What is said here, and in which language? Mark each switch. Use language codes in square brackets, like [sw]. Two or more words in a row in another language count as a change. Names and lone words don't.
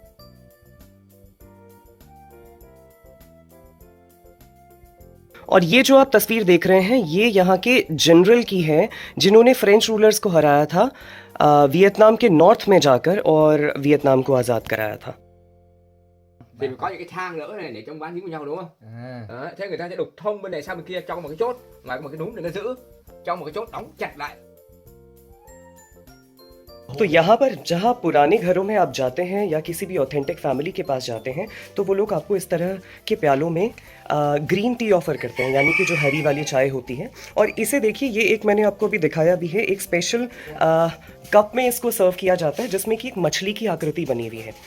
[hi] और ये जो आप तस्वीर देख रहे हैं ये यहाँ के जनरल की है जिन्होंने [en] French rulers [hi] को हराया था वियतनाम के नॉर्थ में जाकर और वियतनाम को आज़ाद कराया था। [vi] Thì có những cái thang nữa này để trong bán dính với nhau đúng không? Đó, thế người ta sẽ đục thông bên này sang bên kia trong một cái chốt, và một cái núm để nó giữ trong một cái chốt đóng chặt lại. [hi] तो यहाँ पर जहाँ पुराने घरों में आप जाते हैं या किसी भी [en] authentic family [hi] के पास जाते हैं तो वो लोग आपको इस तरह के प्यालों में [en] green tea offer [hi] करते हैं, यानी कि जो हरी वाली चाय होती है। और इसे देखिए, ये एक मैंने आपको अभी दिखाया भी है, एक [en] special cup [hi] में इसको सर्व किया जाता है जिसमें कि एक मछली की आकृति बनी हुई है।